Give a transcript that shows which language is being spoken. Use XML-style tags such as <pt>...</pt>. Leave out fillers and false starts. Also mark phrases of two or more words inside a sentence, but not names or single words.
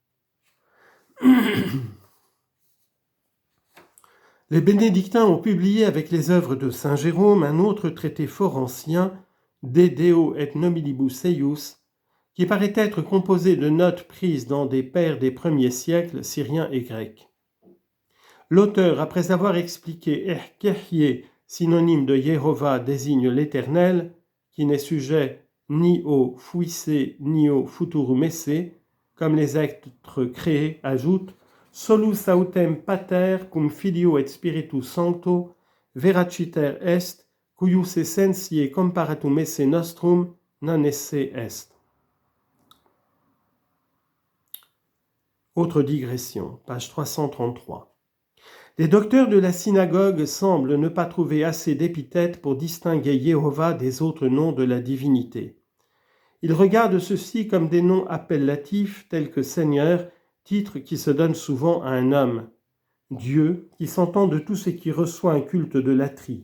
<fr>Les bénédictins ont publié avec les œuvres de Saint Jérôme un autre traité fort ancien, De Deo et Nobilibus Eius, qui paraît être composé de notes prises dans des pères des premiers siècles, syriens et grecs. L'auteur, après avoir expliqué Erkehye, synonyme de Jéhovah, désigne l'Éternel, qui n'est sujet ni au fuissé ni au futurumesse, comme les êtres créés, ajoute</fr> <la>Solus autem pater cum filio et spiritus sancto veraciter est, cuius essentiae comparatum esse nostrum non esse est.</la> <fr>Autre digression, page 333. Les docteurs de la synagogue semblent ne pas trouver assez d'épithètes pour distinguer Jéhovah des autres noms de la divinité. Ils regardent ceux-ci comme des noms appellatifs tels que Seigneur, titre qui se donne souvent à un homme, Dieu, qui s'entend de tout ce qui reçoit un culte de latrie.</fr>